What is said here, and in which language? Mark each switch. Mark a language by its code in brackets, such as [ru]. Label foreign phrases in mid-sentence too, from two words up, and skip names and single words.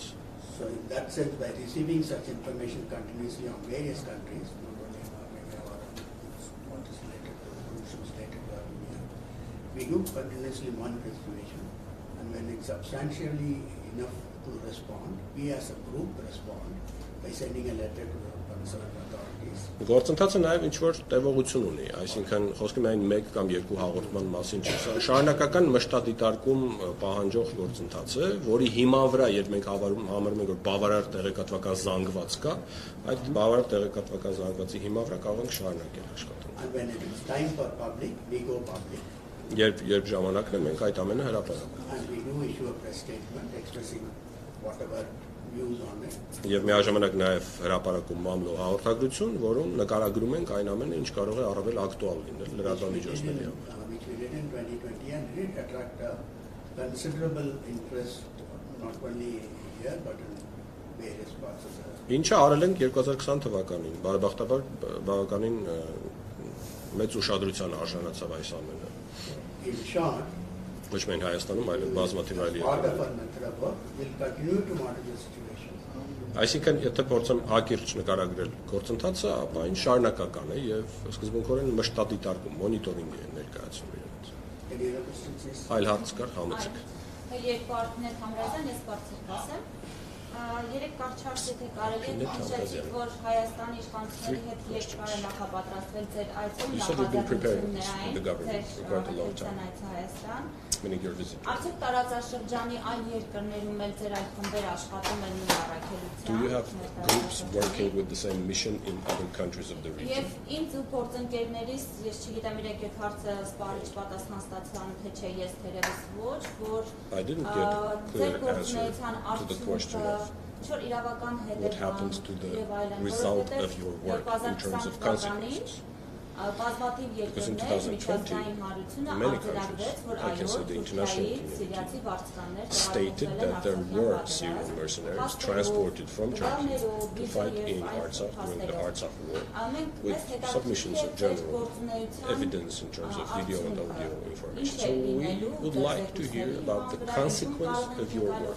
[en] So in that sense, by receiving such information continuously on various countries, not only in Armenia or what is related to solutions related to Armenia, we do continuously monitor the situation, and when it's substantially enough to respond, we as a group respond by sending a letter to the concerned authorities. [hy] Գործընթացը նաև ինչ որ տևողություն ունի, այսինքն խոսքը միայն 1 կամ 2 հաղորդման մասին չէ, սա շարունակական մշտադիտարկում պահանջող գործընթաց է, որի հիման վրա, երբ մենք համարում ենք, որ բավարար տեղեկատվական զանգված կա, այդ բավարար տեղեկատվական զանգվածի հիման վրա կարող ենք շարունակել աշխատանքը։ [en] And when it is time for public, we go public. [hy] Երբ ժամանակն է, մենք այդ ամենը հրապարակում։ [en] And we do issue a press statement expressing whatever views on it. [hy] Եվ միաժամանակ նաև հրապարակում մամլո հաղորդագրություն, որում նկարագրում ենք այն ամենը, ինչ կարող է առավել ակտուալ լինել լրատվամիջոցների համար։ [en] Which we did in 2020 and did attract a considerable interest not only here but in various parts of the. [hy] Ինչը արել ենք 2020 թվականին, բարեբախտաբար բավականին մեծ ուշադրության արժանացավ այս ամենը։ [en] In short, [hy] Ոչ միայն Հայաստանում, այլ բազմաթիվ այլ [en] part of [hy] երկրներում։ [en] our method of work will continue to monitor the situation. [hy] Այսինքն, եթե փորձեմ հակիրճ նկարագրել գործընթացը, ապա այն շարունակական է եւ սկզբունքորեն մշտադիտարկում, մոնիտորինգ է ներկայացնում իրենց։ [en] Any other questions? [hy] Այլ հարց կար, համեցեք։ Երկու արդյունք համրազան, ես բարձր ասեմ։ Երեք կարճ հարց եթե կարելի է նշեցիք, որ Հայաստանի իշխանությունների հետ երկար է նախապատրաստվել ձեր այցում նախաձեռնություններին, ձեր Հայաստան։ Արդյոք տարածաշրջանի այլ երկրներում էլ ձեր այդ խմբերը աշխատում են նույն առաքելությամբ։ [en] Do you have groups working with the same mission in other countries of the region? [hy] Եւ ինձ ու փորձընկերներիս, ես չգիտեմ իրեք այդ հարցը սպառիչ պատասխան ստացան, թե չէ ես թերևս ոչ, որ [en] I didn't get a clear answer to the question of what happens to the result of your work in terms of consequences. [hy] Բազմաթիվ երկրներ միջազգային հանրությունը արձանագրեց, որ այո, Թուրքիայի սիրիացի վարձկաններ [en] stated that there were Syrian mercenaries transported from Turkey to fight in Artsakh during the Artsakh war, with submissions of general evidence in terms of video and audio information. So we would like to hear about the consequence of your work.